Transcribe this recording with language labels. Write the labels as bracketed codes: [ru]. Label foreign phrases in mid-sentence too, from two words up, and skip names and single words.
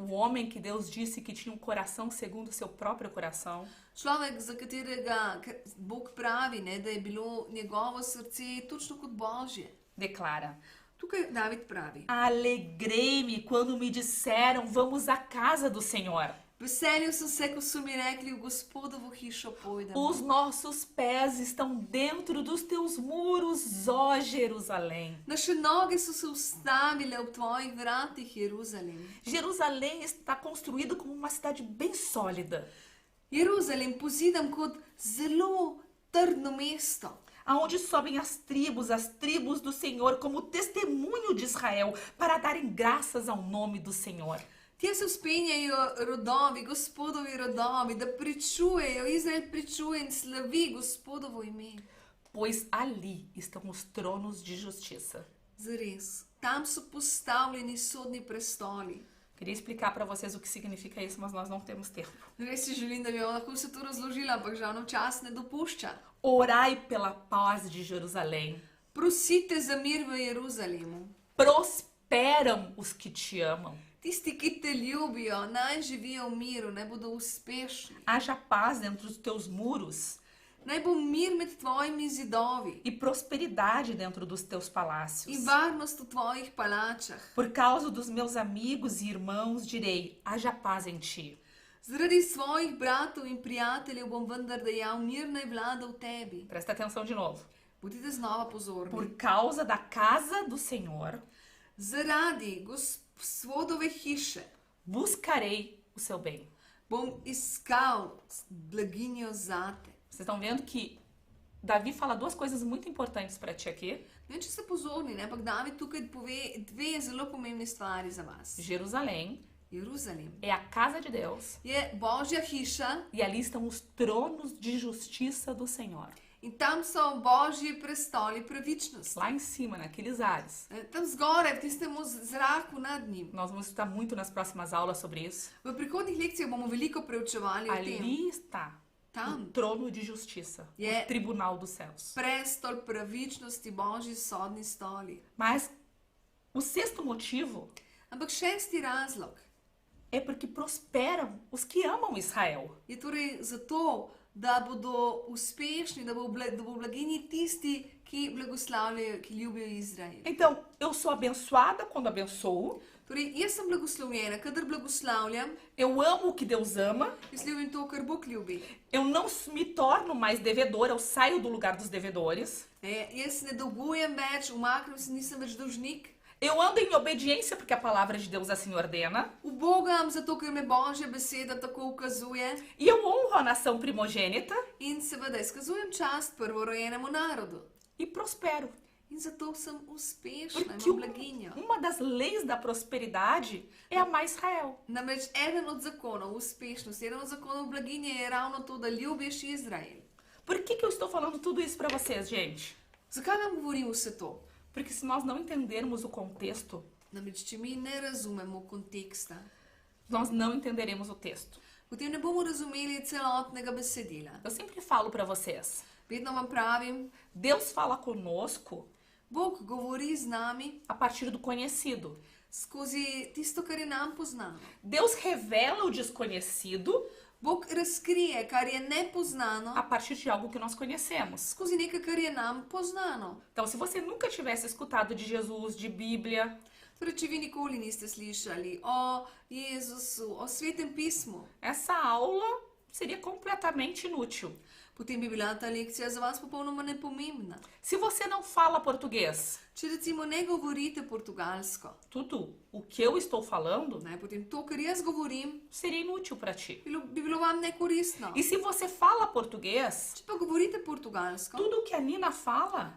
[pt] o homem que Deus disse que tinha um coração segundo o seu próprio coração, [sl] človek, za katerega Bog pravi, ne, da je bilo njegovo srce točno kot Božje. [pt] declara: [sl] Tukaj David pravi: [pt] Alegrei-me quando me disseram, vamos à casa do Senhor. [sl] Veselil sem se, ko so mi rekli, v Gospodovo hišo pojdemo. [pt] Os nossos pés estão dentro dos teus muros, ó Jerusalém. [sl] Naše noge so se ustavile ob tvojih vratih, Jeruzalem. [pt] Jerusalém está construído como uma cidade bem sólida, [sl] Jeruzalem pozidam kot zelo trdno mesto, [pt] aonde sobem as tribos do Senhor, como testemunho de Israel, para darem graças ao nome do Senhor. [sl] Tja se vzpenjajo rodovi, Gospodovi rodovi, da pričujejo, Izrael pričuje in slavi Gospodovo ime. [pt] Pois ali estão os tronos de justiça. [sl] Zares, tam so postavljeni sodni prestoli. [pt] Queria explicar para vocês o que significa isso, mas nós não temos tempo. [sl] Res si želim, da bi vam lahko vse to razložila, ampak žal nam čas ne dopušča. [pt] Orai pela paz de Jerusalém. [sl] Prosite za mir v Jeruzalemu. [pt] Prosperam os que te amam. [sl] Tisti, ki te ljubijo, naj živijo v miru, naj bodo uspešni. [pt] Haja paz dentro dos teus muros [sl] Naj bo mir med tvojimi zidovi [pt] e prosperidade dentro dos teus palácios. [sl] in varnost v tvojih palačah. [pt] Por causa dos meus amigos e irmãos direi, haja paz em ti. [sl] Zaradi svojih bratov in prijateljev bom vendar dejal, mir naj vlada v tebi. [pt] Presta atenção de novo. [sl] Bodite znova pozorni. [pt] Por causa da casa do Senhor, [sl] Zaradi Gospodove hiše [pt] buscarei o seu bem. [sl] bom iskal blaginjo zate. [pt] Vocês estão vendo que Davi fala duas coisas muito importantes para ti aqui. [sl] Ne vem, če ste pozorni, ne? Ampak David tukaj pove dve zelo pomembne stvari za vas. [pt] Jerusalém [sl] Jeruzalem [pt] é a casa de Deus [sl] je Božja hiša [pt] e ali estão os tronos de justiça do Senhor. [sl] in tam so Božji prestoli pravičnosti. [pt] Lá em cima, naqueles ares. [sl] Tam zgoraj, v tistem zraku nad njim. [pt] Nós vamos estudar muito nas próximas aulas sobre isso. [sl] V prihodnjih lekcijah bomo veliko preučevali o tem. [pt] Ali está o [sl] Tam [pt] trono de justiça, É. o tribunal dos céus. [sl] prestol pravičnosti, Božji sodni stoli. [pt] Mas o sexto motivo [sl] Ampak šesti razlog [pt] é porque prosperam os que amam Israel. [sl] je torej zato, da bodo uspešni, da bo v blaginji tisti, ki blagoslavljajo, ki ljubijo Izrael. [pt] Então, eu sou abençoada quando abençoo. [sl] Torej, jaz sem blagoslovljena, kadar blagoslavljam, [pt] Eu amo o que Deus ama. [sl] jaz ljubim to, kar Bog ljubi. [pt] Eu não me torno mais devedora, eu saio do lugar dos devedores. [sl] Jaz ne dolgujem več, umaknem se, nisem več dolžnik. [pt] Eu ando em obediência porque a palavra de Deus assim ordena. [sl] Ubogam zato, ker me Božja beseda tako ukazuje. [pt] E eu honro a nação primogênita [sl] In seveda izkazujem čast prvorojenemu narodu. [pt] e prospero. [sl] In zato sem uspešna, [pt] Porque [sl] imam blaginjo. [pt] uma das leis da prosperidade é amar Israel. [sl] Namreč eden od zakonov uspešnosti, eden od zakonov blaginje je ravno to, da ljubiš Izrael. [pt] Por que eu estou falando tudo isso para vocês, gente? [sl] Zakaj vam govorim vse to? [pt] Porque se nós não entendermos o contexto, [sl] Namreč, če mi ne razumemo konteksta, [pt] nós não entenderemos o texto. [sl] potem ne bomo razumeli celotnega besedila. [pt] Eu sempre falo para vocês, [sl] Vedno vam pravim, [pt] Deus fala conosco [sl] Bog govori z nami [pt] a partir do conhecido. [sl] skozi tisto, kar je nam poznano. [pt] Deus revela o desconhecido [sl] Bog razkrije, kar je nepoznano, [pt] a partir de algo que nós conhecemos. [sl] skozi nekaj, kar je nam poznano. [pt] Então, se você nunca tivesse escutado de Jesus, de Bíblia, [sl] Torej, če vi nikoli niste slišali o Jezusu, o Svetem pismu, [pt] essa aula seria completamente inútil. [sl] potem bi bila ta lekcija za vas popolnoma nepomembna. [pt] Se você não fala português, [sl] Če recimo ne govorite portugalsko, [pt] tudo o que eu estou falando [sl] ne, potem to, kar jaz govorim, [pt] seria inútil para ti. [sl] bi bilo vam nekoristno. [pt] E se você fala português, [sl] Če pa govorite portugalsko, [pt] tudo o que a Nina fala